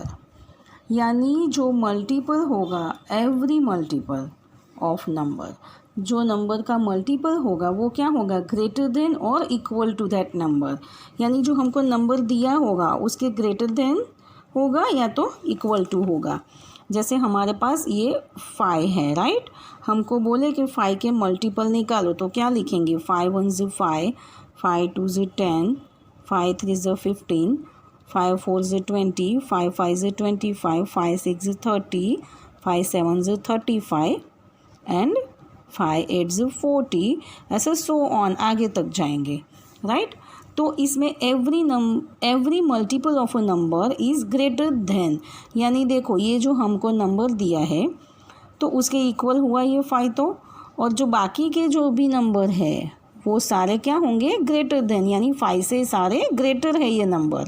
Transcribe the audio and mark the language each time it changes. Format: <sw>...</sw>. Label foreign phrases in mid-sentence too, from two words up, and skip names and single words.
<hi>यानी जो मल्टीपल होगा,</hi> <en>every multiple of number,</en> <hi>जो नंबर का मल्टीपल होगा वो क्या होगा,</hi> <en>greater than</en> <hi>और</hi> <en>equal to that number.</en> <hi>यानी जो हमको नंबर दिया होगा उसके</hi> <en>greater than</en> <hi>होगा या तो</hi> <en>equal to</en> <hi>होगा। जैसे हमारे पास ये 5 है, राइट। हमको बोले कि 5 के मल्टीपल निकालो तो क्या लिखेंगे, 5 1 ज़ 5, 5 2 ज़ 10, 5 3 ज़ 15, 5 4 ज़ 20, 5 5 ज़ 25, 5 6 ज़ 30, 5 7 ज़ 35 एंड 5 8 ज़ 40, ऐसे</hi> <en>so on</en> <hi>आगे तक जाएंगे, राइट। तो इसमें</hi> <en>every multiple of a number is greater than,</en> <hi>यानी देखो ये जो हमको नंबर दिया है तो उसके इक्वल हुआ ये 5 तो, और जो बाकी के जो भी नंबर है वो सारे क्या होंगे,</hi> <en>greater than,</en> <hi>यानी 5 से सारे ग्रेटर है ये नंबर।</hi>